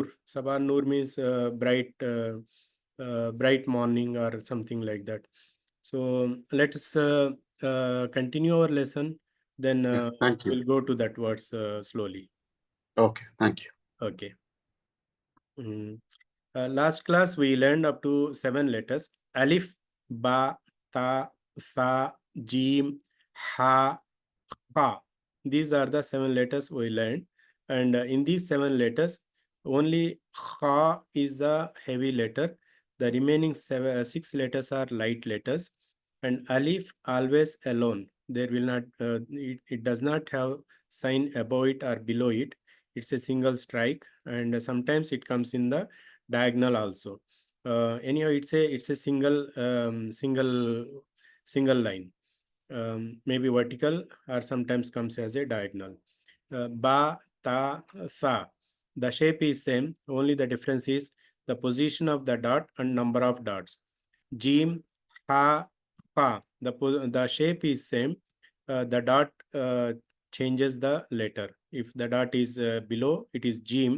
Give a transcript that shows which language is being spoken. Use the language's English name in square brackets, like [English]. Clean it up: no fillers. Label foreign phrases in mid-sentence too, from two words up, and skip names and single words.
[English] Sabah Noor means bright morning or something like that. So let's continue our lesson. Then Thank you. we'll go to that words slowly. Okay, thank you. Okay. Last class we learned up to 7 letters: alif, [Arabic] ba, ta, tha, jim, ha, pa. [English] These are the 7 letters we learned, and in these 7 letters, only ha is a heavy letter. The remaining 6 letters are light letters, and alif always alone. There will not. It does not have sign above it or below it. It's a single strike, and sometimes it comes in the diagonal also. Anyhow, it's a single line, maybe vertical, or sometimes comes as a diagonal. [Arabic] Ba, ta, tha. [English] The shape is same. Only the difference is the position of the dot and number of dots. [Arabic] Jim, ha, pa. [English] The shape is same. The dot changes the letter. If the dot is below, it is jim.